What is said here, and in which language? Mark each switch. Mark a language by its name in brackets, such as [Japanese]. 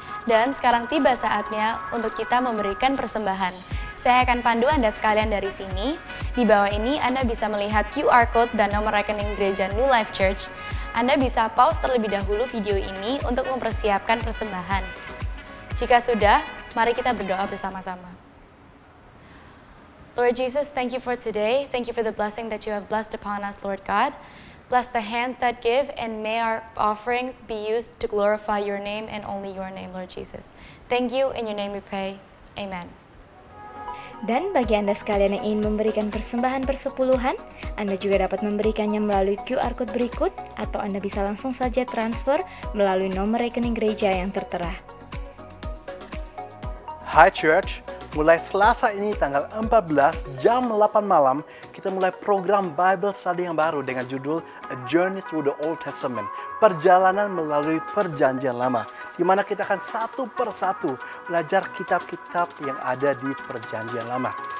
[Indonesian] Dan sekarang tiba saatnya untuk kita memberikan persembahan. Saya akan pandu Anda sekalian dari sini. Di bawah ini Anda bisa melihat QR Code dan nomor rekening gereja New Life Church. Anda bisa pause terlebih dahulu video ini untuk mempersiapkan persembahan. Jika sudah, mari kita berdoa bersama-sama. [English] Lord Jesus, thank you for today. Thank you for the blessing that you have blessed upon us, Lord God. Bless the hands that give, and may our offerings be used to glorify your name and only your name, Lord Jesus. Thank you, in your name we pray. Amen. [Indonesian] Dan bagi Anda sekalian yang ingin memberikan persembahan persepuluhan, Anda juga dapat memberikannya melalui QR Code berikut, atau Anda bisa langsung saja transfer melalui nomor rekening gereja yang tertera. Hi Church, mulai Selasa ini tanggal 14 jam 8 malam, kita mulai program Bible Study yang baru dengan judul [English] A Journey Through the Old Testament, [Indonesian] perjalanan melalui perjanjian lama, di mana kita akan satu persatu belajar kitab-kitab yang ada di perjanjian lama.